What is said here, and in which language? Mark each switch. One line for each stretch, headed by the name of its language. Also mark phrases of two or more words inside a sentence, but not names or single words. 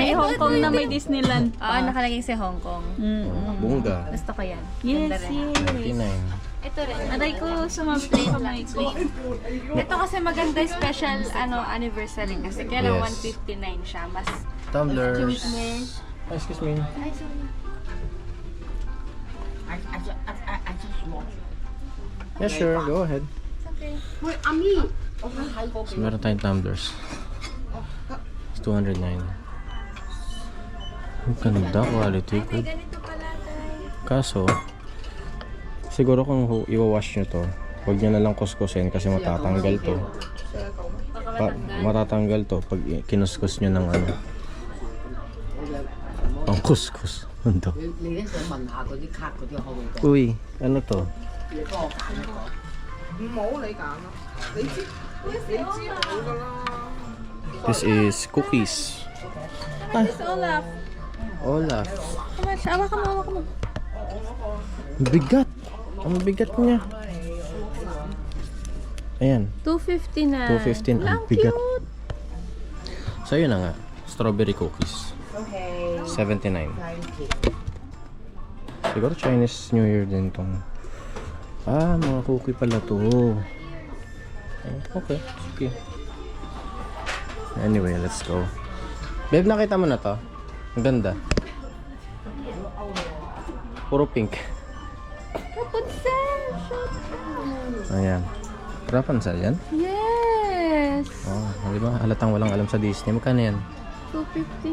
Filipino: Ay, Hong Kong na may Disneyland Oo, nakalagay sa Hong Kong. Bunga. Gusto ko yan.
English: Yes,
Filipino: Ganda rin.
English: yes. 99.
Filipino: Ito rin. Aray ko, sumabit yung kamay ko. Ito kasi maganda special anniversary kasi kaya lang
English: Yes.
Filipino: 159 siya. Mas
English: Tumblers. Excuse me. Ah, excuse me. Ay, sorry. Yeah, sure. Go ahead. It's okay. So,
Filipino: meron tayong tumblers.
English: It's 209.
Filipino: Ang ganda.
English: Quality.
Filipino: May
English: Good.
Filipino: ganito pala tayo. Kaso, siguro kung i-wash nyo to, huwag nyo na lang kuskusin kasi matatanggal to. Matatanggal to pag kinuskus nyo ng ano. Ang kuskus. Ano to?
Cantonese: 你咧想問下嗰啲卡嗰啲可唔可以講？
Filipino: Uy, ano to?
Cantonese: 唔好你揀咯，你知我噶啦。
English: This is cookies. It's Olaf. Olaf. Come on,
Filipino: awa ka mo, awa ka mo. Bigat. Ang bigat niya. Ayan. 250 na. 215. Ang bigat. So, yun na nga.
English: Strawberry cookies. 79.
Filipino: Siguro Chinese New Year din tong. Ah, mga cookie pala to.
English: Okay. Okay. Anyway, let's go. Babe,
Filipino: nakita mo na to? Ang ganda. Puro pink. Rapunzel! Ayan. Rapunzel yan?
English: Yes!
Filipino: Oh, di ba? Halatang walang alam sa Disney. Magkano yan? 250